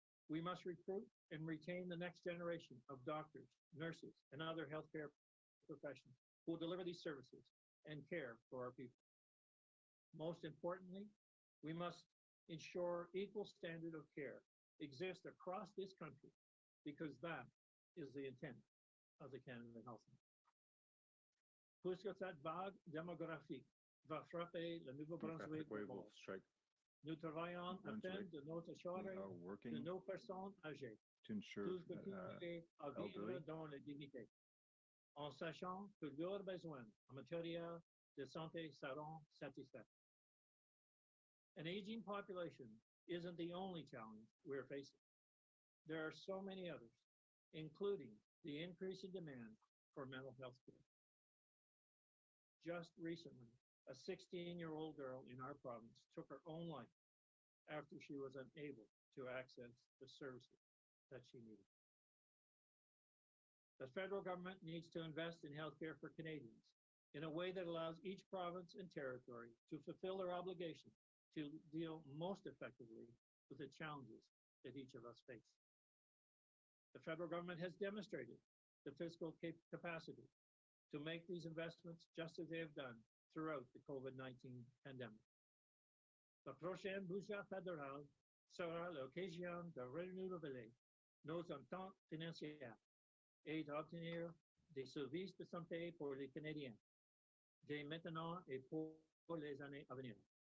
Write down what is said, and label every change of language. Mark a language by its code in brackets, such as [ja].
[en] We must recruit and retain the next generation of doctors, nurses, and other healthcare professionals who will deliver these services and care for our people. Most importantly, we must ensure equal standard of care exists across this country, because that is the intent of the Canada Health Plan. [fr] Puisque cette vague démographique va frapper le Nouveau-Brunswick, nous travaillons afin de notre assurer de nos personnes âgées tous continuer à vivre dans la dignité, en sachant que leurs besoins en matière de santé seront satisfaits. [en] An aging population isn't the only challenge we're facing. There are so many others, including the increasing demand for mental health care. Just recently, a 16-year-old girl in our province took her own life after she was unable to access the services that she needed. The federal government needs to invest in healthcare for Canadians in a way that allows each province and territory to fulfill their obligation to deal most effectively with the challenges that each of us face. The federal government has demonstrated the fiscal capacity to make these investments just as they have done throughout the COVID-19 pandemic. [fr] Le prochain budget fédéral sera l'occasion de renouveler nos ententes financières et d'obtenir des services de santé pour les Canadiens, dès maintenant et pour les années à venir.